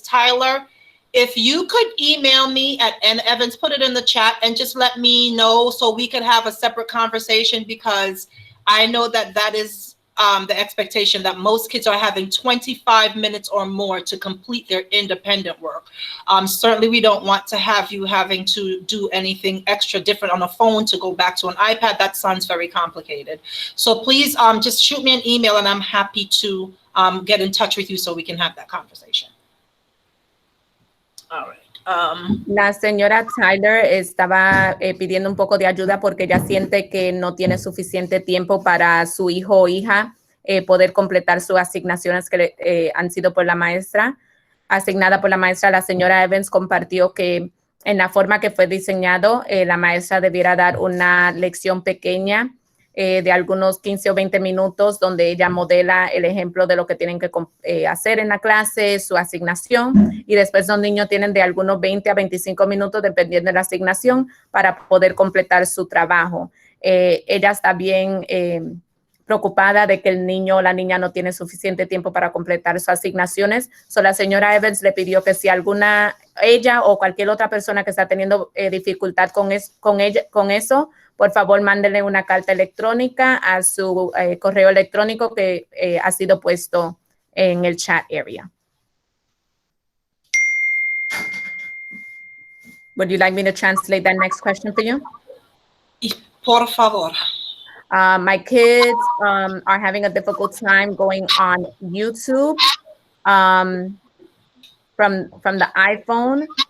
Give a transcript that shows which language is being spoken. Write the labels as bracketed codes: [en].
[en] Tyler, if you could email me at Evans, put it in the chat and just let me know so we could have a separate conversation, because I know that is the expectation, that most kids are having 25 minutes or more to complete their independent work. Certainly we don't want to have you having to do anything extra different on a phone to go back to an iPad. That sounds very complicated. So please just shoot me an email and I'm happy to get in touch with you so we can have that conversation. All right. [es] La señora Tyler estaba pidiendo un poco de ayuda porque ella siente que no tiene suficiente tiempo para su hijo o hija poder completar sus asignaciones que han sido asignada por la maestra. La señora Evans compartió que en la forma que fue diseñado, la maestra debiera dar una lección pequeña de algunos 15 o 20 minutos, donde ella modela el ejemplo de lo que tienen que hacer en la clase, su asignación, y después los niños tienen de algunos 20 a 25 minutos, dependiendo de la asignación, para poder completar su trabajo. Ella está bien preocupada de que el niño o la niña no tiene suficiente tiempo para completar sus asignaciones. So, la señora Evans le pidió que si ella o cualquier otra persona que está teniendo dificultad con eso, por favor, mándele una carta electrónica a su correo electrónico que ha sido puesto en el chat area. [en] Would you like me to translate that next question for you? [es] Y por favor. [en] My kids are having a difficult time going on YouTube from the iPhone.